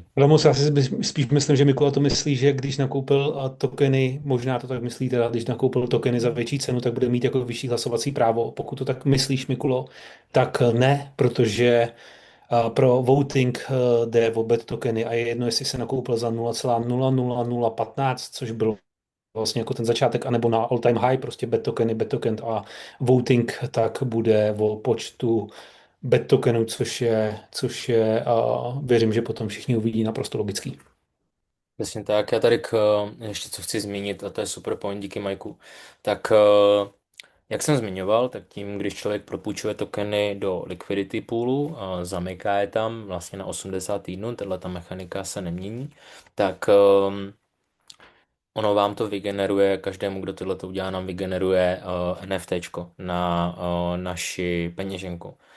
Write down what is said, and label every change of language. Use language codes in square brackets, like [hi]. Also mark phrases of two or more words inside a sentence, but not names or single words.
[cs] Ramos, já si spíš myslím, že Mikula to myslí, že když nakoupil tokeny, možná to tak myslí teda, když nakoupil tokeny za větší cenu, tak bude mít jako vyšší hlasovací právo. Pokud to tak myslíš, Mikulo, tak ne, protože pro voting jde o bet tokeny a je jedno, jestli se nakoupil za 0,00015, což byl vlastně jako ten začátek, anebo na [en] all time high, [cs] prostě bet token a voting tak bude o počtu bet tokenů, což je věřím, že potom všichni uvidí naprosto logický. Přesně tak, já tady ještě co chci zmínit, a to je [en] super point, [cs] díky Majku, tak jak jsem zmiňoval, tak tím, když člověk propůjčuje tokeny do [en] liquidity poolu, [cs] zamyká je tam vlastně na 80 týdnů, tahle ta mechanika se nemění, tak ono vám to vygeneruje, každému, kdo tohle to udělá, nám vygeneruje NFTčko na naši peněženku.